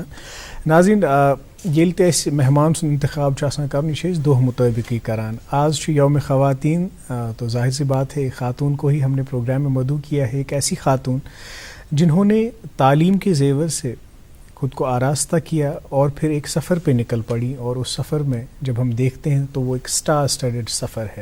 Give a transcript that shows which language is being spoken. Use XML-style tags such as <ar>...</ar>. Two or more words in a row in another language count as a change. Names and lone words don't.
<ks>ناظرین ییٚلہِ تہِ اَسہِ مہمان سُنٛد اِنتخاب چھُ آسان کَرُن یہِ چھِ أسۍ دۄہ مُطٲبِقٕے کَران. آز چھُ یومِ خواتین</ks> <ur>تو ظاہر سی بات ہے خاتون کو ہی ہم نے پروگرام میں مدعو کیا ہے. ایک ایسی خاتون جنہوں نے تعلیم کے زیور سے خود کو آراستہ کیا اور پھر ایک سفر پہ نکل پڑی, اور اس سفر میں جب ہم دیکھتے ہیں تو وہ ایک</ur> <en>star studded</en> <ur>سفر ہے.</ur>